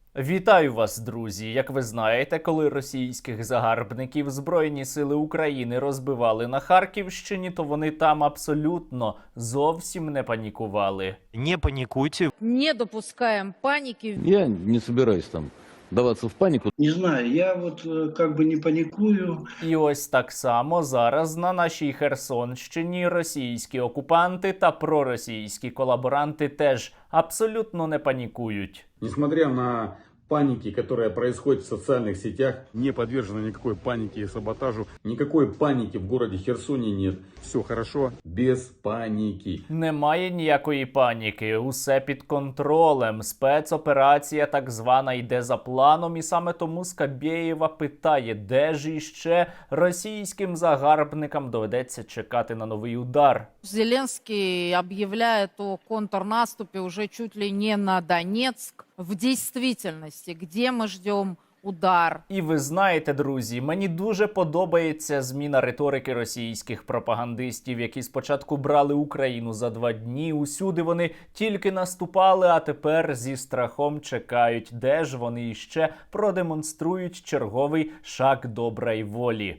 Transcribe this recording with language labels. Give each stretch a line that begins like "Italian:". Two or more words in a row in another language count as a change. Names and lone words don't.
Ukrainian: Вітаю вас, друзі! Як ви знаєте, коли російських загарбників Збройні сили України розбивали на Харківщині, то вони там абсолютно зовсім не панікували.
Russian: Не паникуйте. Не допускаем паники. Я не собираюсь там вдаваться в панику. Не знаю, я вот как бы не паникую.
Ukrainian: І ось так само зараз на нашій Херсонщині російські окупанти та проросійські колаборанти теж абсолютно не панікують.
Russian: Несмотря на паники, которая происходит в социальных сетях, не подвержена никакой панике и саботажу. Никакой паники в городе Херсоне нет. Все хорошо, без паники.
Ukrainian: Немає ніякої паніки, усе під контролем. Спецоперація так звана йде за планом, і саме тому Скабєєва питає, де ж іще російським загарбникам доведеться чекати на новий удар.
Russian: Зеленский объявляет о контрнаступе уже чуть ли не на Донецк. В действительности, где мы ждем удар?
Ukrainian: І ви знаєте, друзі, мені дуже подобається зміна риторики російських пропагандистів, які спочатку брали Україну за 2 дні. Усюди вони тільки наступали, а тепер зі страхом чекають, де ж вони іще продемонструють черговий шаг доброї волі.